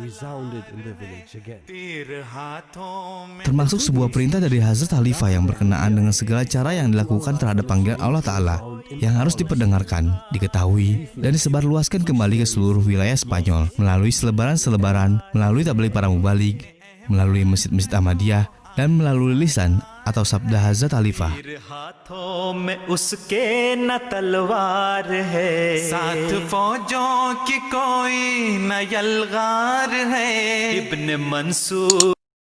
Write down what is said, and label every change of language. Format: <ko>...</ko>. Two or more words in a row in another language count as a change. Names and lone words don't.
<id>Termasuk sebuah perintah dari Hazrat Khalifah yang berkenaan dengan segala cara yang dilakukan terhadap panggilan Allah Ta'ala yang harus diperdengarkan, diketahui, dan disebarluaskan kembali ke seluruh wilayah Spanyol melalui selebaran-selebaran, melalui tabligh para mubalik, melalui masjid-masjid Ahmadiyah, dan melalui lisan atau sabda Hazrat Khalifah.</id> <ur>ساتھ فوجوں کی کوئی نہ یلغار ہے ابن منصور</ur>